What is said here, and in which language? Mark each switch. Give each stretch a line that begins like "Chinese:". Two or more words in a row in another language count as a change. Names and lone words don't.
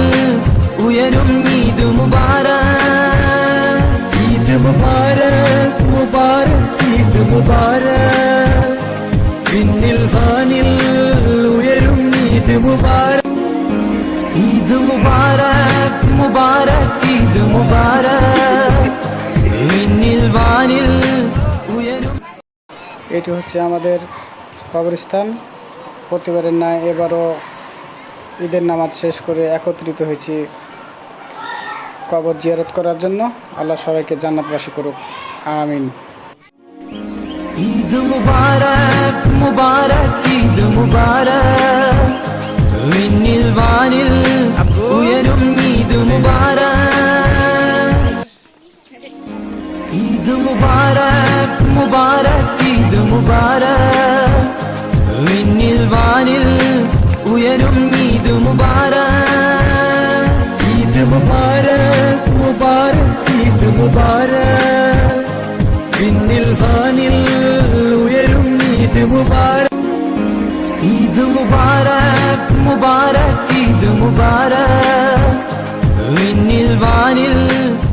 Malayalam: ഉയരും ഈദ് മുബാരക് ഈദ് മുബാരക് മുബാരക് ഈദ് മുബാരക് വിണ്ണിൽ വാനിൽ ഉയരും ഈദ് മുബാരക് ഈദ് മുബാരക് മുബാരക് ഈദ് മുബാരക് വിണ്ണിൽ വാനിൽ ഉയരും।
Bangla: এটি হচ্ছে আমাদের কবরস্থান। প্রতিবারের ন্যায় এবারও ঈদের নামাজ শেষ করে একত্রিত হয়েছি কবর জিয়ারত করার জন্য। আল্লাহ সবাইকে জান্নাতবাসী করুক, আমিন।
Malayalam: ഈദ് മുബാരക് മുബാരക് ഈദ് മുബാരക് വിണ്ണിൽ വാനിൽ ഉയരും ഈദ് മുബാരക് ঈদ മുബാരക് മുബാരക് ഈദ് മുബാരക് വിണ്ണിൽ വാനിൽ ഉയരും ഈദ് മുബാരക് ഈദ് മുബാരക് മുബാരക് ഈദ് മുബാരക് വിണ്ണിൽ വാനിൽ ഉയരും ഈദ് മുബാരക് ഈദ് മുബാരക് മുബാരക് ഈദ് മുബാരക് വിണ്ണിൽ വാനിൽ